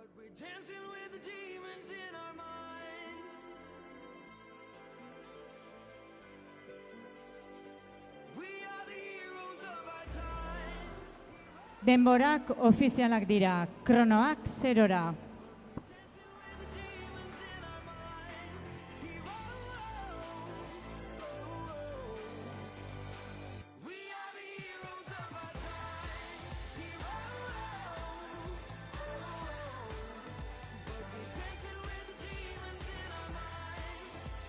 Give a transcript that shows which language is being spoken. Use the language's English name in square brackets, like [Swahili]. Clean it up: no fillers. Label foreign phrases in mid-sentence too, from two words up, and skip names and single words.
[English] dancing with the demons in our minds. We are the heroes of our time. [Basque] Denborak ofizialak dira, kronoak zerora. [English] We are the heroes of our time. Heroes. But we're dancing with the demons in our minds.